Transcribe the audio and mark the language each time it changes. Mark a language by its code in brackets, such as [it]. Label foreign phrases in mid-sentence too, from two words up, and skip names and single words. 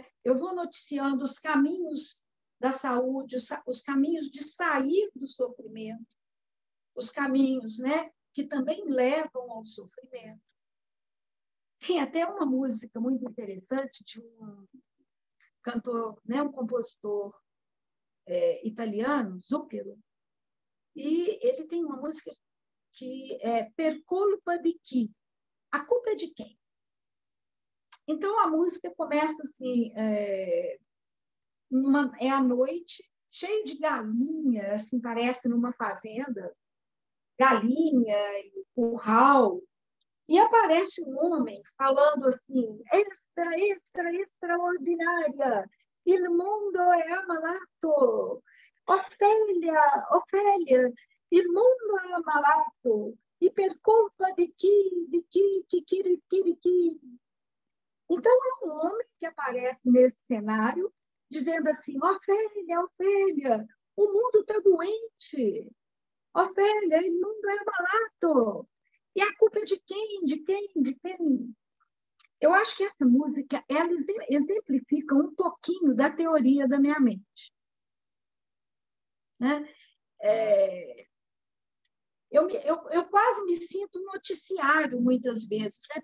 [pt] Eu vou noticiando os caminhos da saúde, os caminhos de sair do sofrimento, os caminhos, né, que também levam ao sofrimento. Tem até uma música muito interessante de um cantor, né, um compositor italiano, Zucchero, e ele tem uma música que é [it] Per colpa di chi? [pt] A culpa é de quem? Então, a música começa assim, é à noite, cheio de galinha, assim, parece numa fazenda, galinha e curral, e aparece um homem falando assim, extraordinária, [it] il mundo è ammalato, Ofélia, il mundo è ammalato, e per colpa de chi. [pt] Então, é um homem que aparece nesse cenário, dizendo assim, Ofélia, o mundo está doente, [it] Ofélia, il mundo è ammalato. [pt] E a culpa é de quem? De quem? Eu acho que essa música ela exemplifica um pouquinho da teoria da minha mente. Né? Eu quase me sinto um noticiário muitas vezes, né?